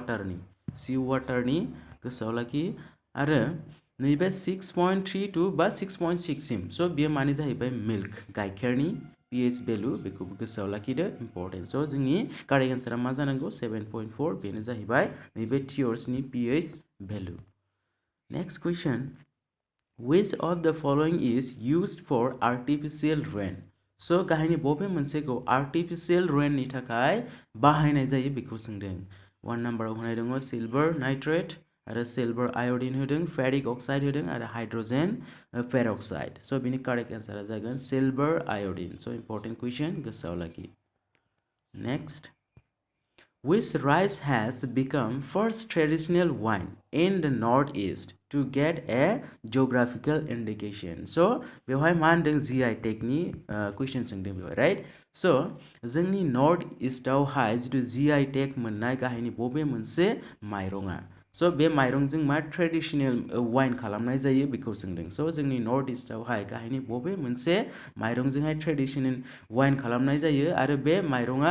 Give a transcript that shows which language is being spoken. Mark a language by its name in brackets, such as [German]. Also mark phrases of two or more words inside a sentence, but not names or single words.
[Bodo] वाटारनि गोसोआव लाखि आरो नैबे 6.32 बा 6.6 सिम स' बेयो मानि जाहैबाय मिल्क गाइखेरनि [English] pH value [Bodo] बेखौ गोसोआव लाखिदो इम्पर्टेन्ट स' जोंनि [English] correct answer [Bodo] मा जानांगौ 7.4 बेनो जाहैबाय नैबे टियर्सनि [English] pH value next question which of the following is used for artificial rain [Bodo] स' गाहायनि बबे मोनसेखौ [English] artificial rain [Bodo] नि थाखाय बाहायनाय जायो बेखौ सोंदों 1 नाम्बाराव होनाय दङ [English] silver nitrate [Bodo] आरो [English] silver iodide [Bodo] होदों [English] ferric oxide [Bodo] होदों आरो [English] hydrogen peroxide [Bodo] स' बिनि [English] correct answer [Bodo] जागोन [English] silver iodide [Bodo] स' [English] important question [Bodo] गोसोआव लाखि [English] नेक्स्ट which rice has become first traditional wine in the northeast to get a geographical indication [Bodo] so बेवहाय मा होनदों [English] GI tag [Bodo] नि क्वेश्चन सोंदों बेवहाय राइट स' जोंनि [English] North East [Bodo] जिथु GI टेग मोननाय गाहायनि बबे मोनसे माइरङा स' बे माइरंजों मा [English] traditional wine [Bodo] खालामनाय जायो बेखौ सोंदों स' जोंनि [English] North East [Bodo] गाहायनि बबे मोनसे माइरंजोंहाय [English] traditional wine [Bodo] खालामनाय जायो आरो बे माइरङा